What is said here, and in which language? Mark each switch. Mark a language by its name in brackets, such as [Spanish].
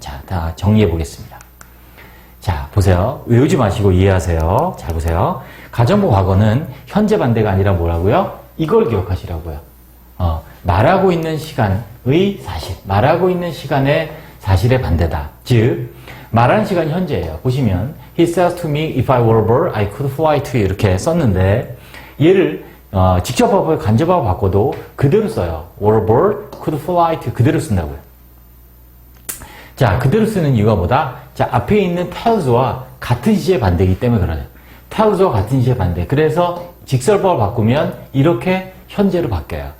[Korean] 자, 다 정리해 보겠습니다. 자, 보세요. 외우지 마시고 이해하세요. 잘 보세요. 가정법 과거는 현재 반대가 아니라 뭐라고요? 이걸 기억하시라고요. 말하고 있는 시간의 사실, 말하고 있는 시간의 사실의 반대다. 즉, 말하는 시간이 현재예요. 보시면 [English] He says to me, if I were a bird, I could fly to you [Korean] 이렇게 썼는데, 얘를 직접화법에 간접화법 바꿔도 그대로 써요. [English] were a bird, could fly to you [Korean] 그대로 쓴다고요. 자, 그대로 쓰는 이유가 뭐다? 자, 앞에 있는 tells와 같은 시제 반대이기 때문에 그래요. tells와 같은 시제 반대. 그래서 직설법을 바꾸면 이렇게 현재로 바뀌어요.